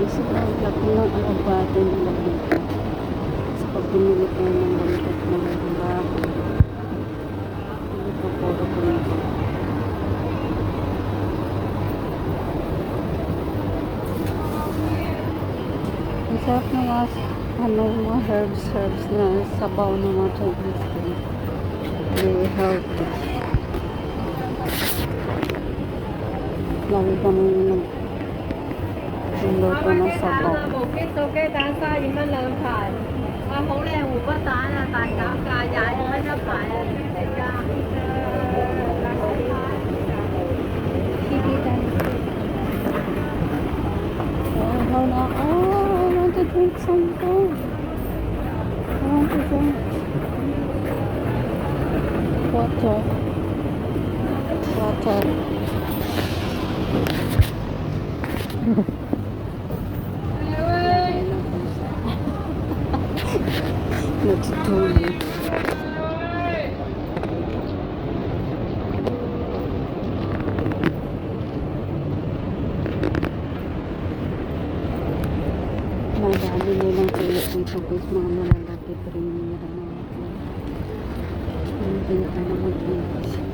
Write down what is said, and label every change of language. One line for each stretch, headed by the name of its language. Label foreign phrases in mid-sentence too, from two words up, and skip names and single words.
Filipino: Sobrang laki ng alugbati nila dito. Sa pag binili ko ng balikat ng bago. Hindi ko puro ko nito. Ang sarap ng mga herbs na sabaw ng mga
English: Chinese food. Very healthy.
Filipino: Lagi kami luto ng sabaw.
Cantonese: 無機數雞蛋32蚊兩排，啊好靚湖北蛋啊，大減價22蚊一排啊，係㗎。TV 蛋。
Filipino: Wow, na ako.
English: I want to drink something. I want to drink water. Water.
Filipino: Natutulog. Madami nilang tuyo dito guys, mga malalaki premier na ang benta naman guys.